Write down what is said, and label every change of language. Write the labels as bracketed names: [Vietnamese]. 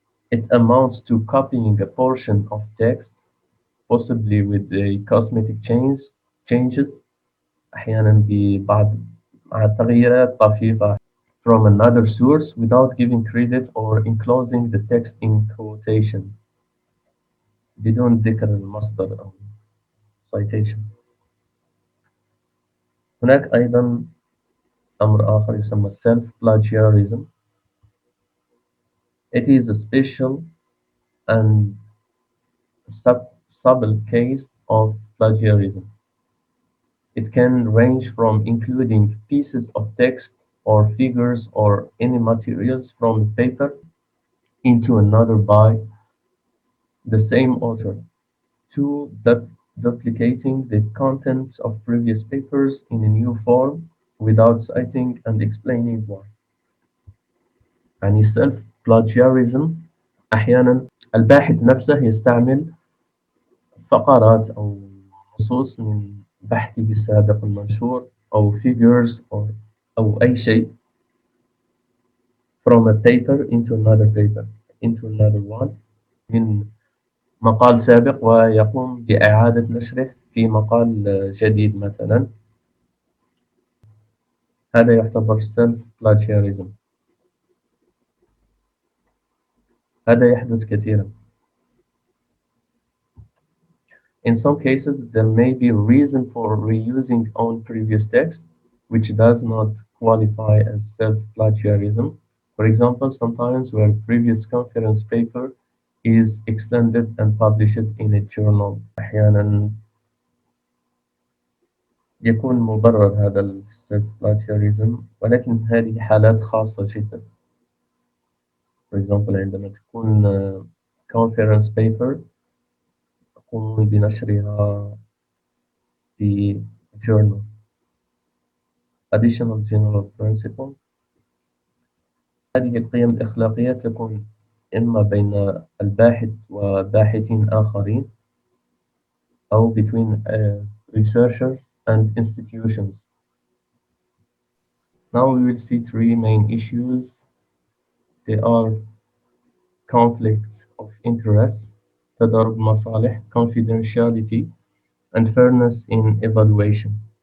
[English] It amounts to copying a portion of text, possibly with the cosmetic changes [Arabic] أحيانا ببعض مع تغييرات طفيفة [English] from another source without giving credit or enclosing the text in quotation [Arabic] بدون ذكر المصدر أو [English] citation. [Arabic] هناك أيضا أمر آخر يسمى self plagiarism. [English] It is a special and subtle case of plagiarism. It can range from including pieces of text or figures or any materials from a paper into another by the same author, to duplicating the contents of previous papers in a new form without citing and explaining why. [Arabic] يعني self plagiarism أحيانا الباحث نفسه يستعمل فقرات أو نصوص من بحثه السابق المنشور أو figures أو أي شيء [English] from a paper into another one [Arabic] من مقال سابق ويقوم بإعادة نشره في مقال جديد مثلا. هذا يعتبر self plagiarism. هذا يحدث كثيرا. [English] In some cases, there may be reason for reusing own previous text, which does not qualify as self-plagiarism. For example, sometimes where previous conference paper is extended and published in a journal. [Arabic] أحيانا يكون مبرر هذا ال self-plagiarism ولكن هذه حالات خاصة جدا. [English] For example, [Arabic] عندما تكون conference paper تقوم بنشرها في journal. [English] Additional general principle. [Arabic] هذه القيم الأخلاقية تكون إما بين الباحث وباحثين آخرين أو [English] between researchers and institutions. Now we will see three main issues. They are conflicts of interest, [Arabic] تضارب مصالح, [English] confidentiality, and fairness in evaluation.